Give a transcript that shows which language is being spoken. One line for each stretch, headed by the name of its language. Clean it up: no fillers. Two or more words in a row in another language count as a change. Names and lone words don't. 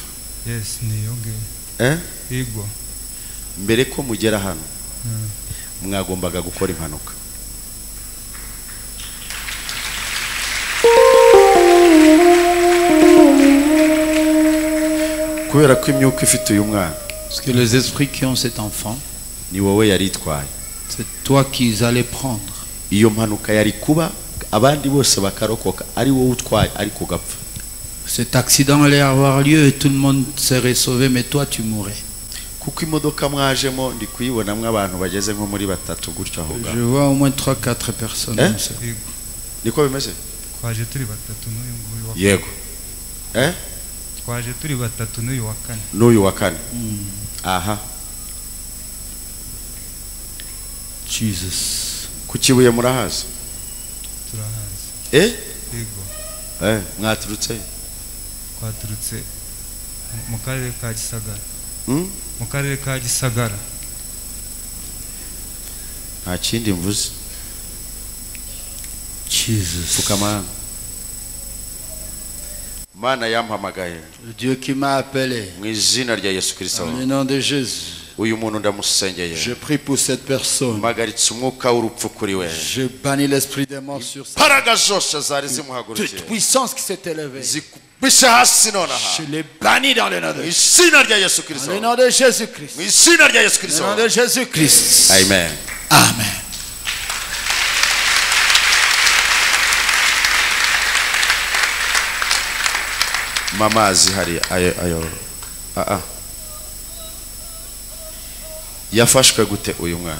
Kinyarwanda: Yes, niyo ngiyo. Yego. Mbere ko mugera hano mwagombaga gukora impanuka. Kubera ko imyuka ifite uyu mwana.
French: Parce que les esprits qui ont cet enfant,
Kinyarwanda: ni wowe yaritwaye.
French: C'est toi qui allais prendre.
Kinyarwanda: Iyo mpanuka yari kuba abandi bose bakarokoka ari wowe utwaye ariko gapfa.
French: Cet accident allait avoir lieu et tout le monde serait sauvé, mais toi tu mourrais.
Kinyarwanda: Kuko imodoka mwajemo ndi kuyibonamwe abantu bageze nko muri batatu gutyo aho
French: Je vois au moins 3-4 personnes.
Kinyarwanda: Niko bimeze? Twaje turi batatu n'uyu nguyu wa. Yego. Twaje turi batatu n'uyu wa kane. N'uyu wa kane. Aha. Jesus. Kukibuye murahaza? Turahaza. Yego. Mwaturutse? Twaturutse mu karere ka Gisagara. Mu karere ka Gisagara. Nta kindi mvuze. Jesus. Fukama. Mana yampamagaye.
French: Dieu qui m'a appelé.
Kinyarwanda: Mu izina rya Yesu Kristo.
French: Dans le nom de Jésus.
Kinyarwanda: Uyu muntu ndamusengeye.
French: Je prie pour cette personne.
Kinyarwanda: Magaritse umwuka w'urupfu kuri we.
French: Je bannis l'esprit des morts sur sa.
Kinyarwanda: Paraga zose zari zimuhagurukiye.
French: Toute puissance qui s'est élevée.
Kinyarwanda: Zikubishe hasi nonaha.
French: Je les bannis dans le nom de Jésus.
Kinyarwanda: Izina rya Yesu Kristo.
French: Dans le nom de Jésus-Christ.
Kinyarwanda: Mu izina rya Yesu Kristo.
French: Dans le nom de Jésus-Christ.
Kinyarwanda: Amen. Amen. Mamazi hari ayo. Yafashwe gute uyu mwana?